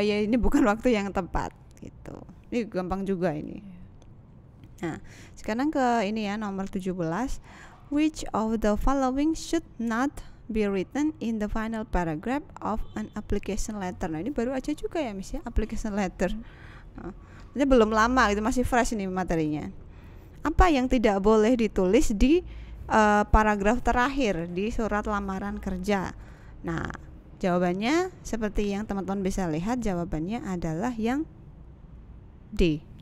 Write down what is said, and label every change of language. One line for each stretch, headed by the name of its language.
Indonesian: Ya ini bukan waktu yang tepat gitu. Ini gampang juga ini. Nah, sekarang ke ini ya, nomor 17.
English: Which of the following should not be written in the final paragraph of an application letter?
Indonesian: Nah, ini baru aja juga ya Miss ya, application letter. Ini belum lama gitu, masih fresh ini materinya. Apa yang tidak boleh ditulis di paragraf terakhir di surat lamaran kerja? Nah, jawabannya seperti yang teman-teman bisa lihat, jawabannya adalah yang D.